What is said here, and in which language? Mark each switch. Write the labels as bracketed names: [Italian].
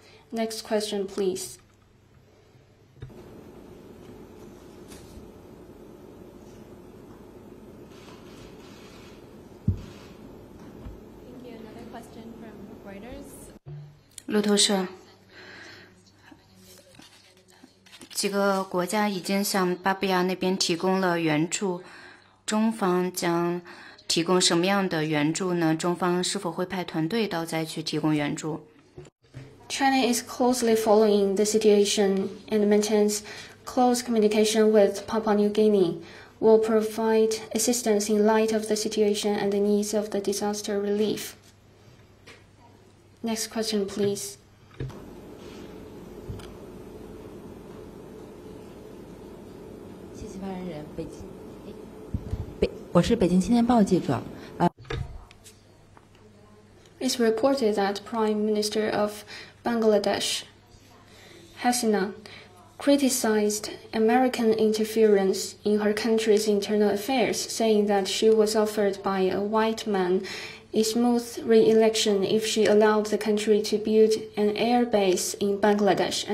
[English] Next question, please. Thank you. Another question from Reuters. [Chinese] 路透社。几个国家已经向巴布亚那边提供了援助，中方将提供什么样的援助呢？中方是否会派团队到灾区提供援助？ [English] China is closely following the situation and maintains close communication with Papua New Guinea. Will provide assistance in light of the situation and the needs of the disaster relief. Next question, please. [Chinese] 谢谢发言人，我是北京青年报记者。 [English] It's reported that Prime Minister of Bangladesh, Hasina, criticized American interference in her country's internal affairs, saying that she was offered by a white man a smooth re-election if she allowed the country to build an air base in Bangladesh.